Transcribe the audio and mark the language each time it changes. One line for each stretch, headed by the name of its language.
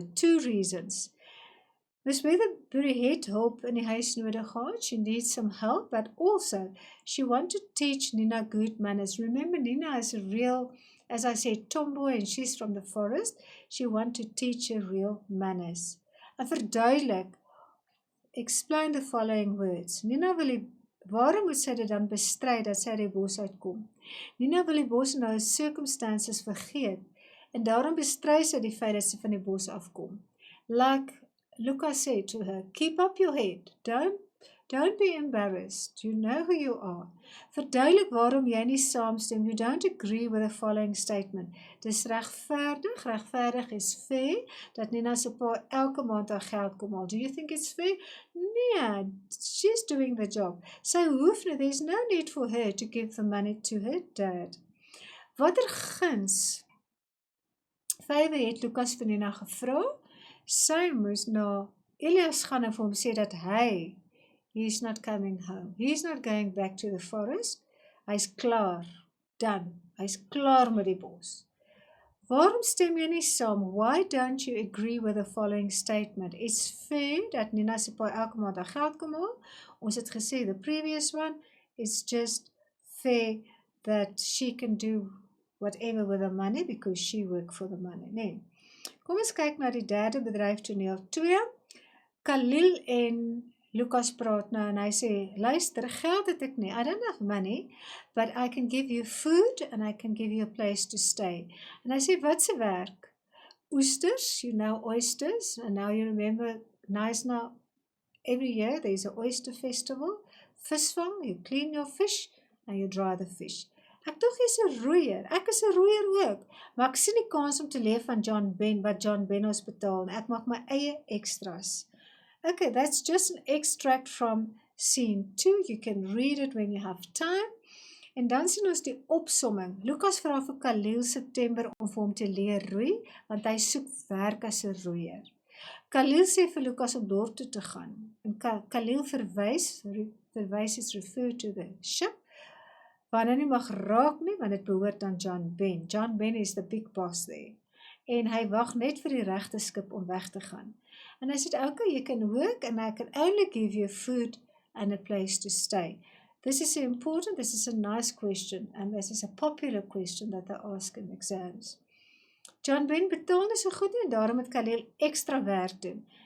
English: 2 reasons.
Afrikaans: Miss Weatherbury het hulp in die huis nodig gehad.
English: She needs some help, but also she wanted to teach Nina good manners. Remember, Nina is a real, as I said, tomboy, and she's from the forest. She wanted to teach her real manners.
Afrikaans: En verduidelik,
English: explain the following words.
Afrikaans: Nina wil waarom moet sy dit dan bestry dat sy die bos uitkom? Nina wil die bos en haar circumstances vergeet, en daarom bestry sy die feit dat sy van die bos afkom.
English: Like Lukas said to her, keep up your head, don't be embarrassed, you know who you are.
Afrikaans: Verduidelik waarom jy nie saamstem,
English: you don't agree with the following statement.
Afrikaans: Dis regverdig is fair, dat Nina se pa elke maand haar geld kom haal.
English: Do you think it's fair? Nee, she's doing the job.
Afrikaans: Sy hoef nie,
English: there's no need for her to give the money to her dad.
Afrikaans: Watter guns? 5 het Lukas vir Nina gevra. Sy moes na Elias gaan en vir hom sê dat
English: he's not coming home. He's not going back to the forest.
Afrikaans: Hy's klaar,
English: done.
Afrikaans: Hy's klaar met die bos. Waarom stem jy nie saam?
English: Why don't you agree with the following statement? It's fair
Afrikaans: dat Nina se pa elke maand haar geld kom haal. Ons het gesê,
English: the previous one, it's just fair that she can do whatever with the money because she worked for the money.
Afrikaans: Nee. Kom ons kyk na die derde bedryf toneel 2. Khalil en Lukas praat nou en hy sê, luister, geld het ek nie.
English: I don't have money, but I can give you food and I can give you a place to stay.
Afrikaans: En hy sê, wat se werk?
English: oysters, you know oysters, and now you remember Knysna, every year there's an oyster festival. Visvang, you clean your fish and you dry the fish.
Afrikaans: Ek dog jy's 'n roeier. Ek is 'n roeier ook, maar ek sien die kans om te leef van John Ben wat John Ben ons betaal en ek maak my eie extras.
English: Okay, that's just an extract from scene 2. You can read it when you have time.
Afrikaans: En dan sien ons die opsomming. Lukas vra vir Khalil September om vir hom te leer roei, want hy soek werk as 'n roeier. Khalil sê vir Lukas om dorp toe te gaan. En Khalil verwys
English: is refer to the ship,
Afrikaans: waar hy nie mag raak nie, want dit behoort aan John Ben.
English: John Ben is the big boss there.
Afrikaans: En hy wag net vir die regte skip om weg te gaan.
English: And I said, okay, you can work and I can only give you food and a place to stay. This is important, this is a nice question, and this is a popular question that they ask in exams.
Afrikaans: John Ben betaal nie so goed nie, en daarom moet Khalil extra werk doen.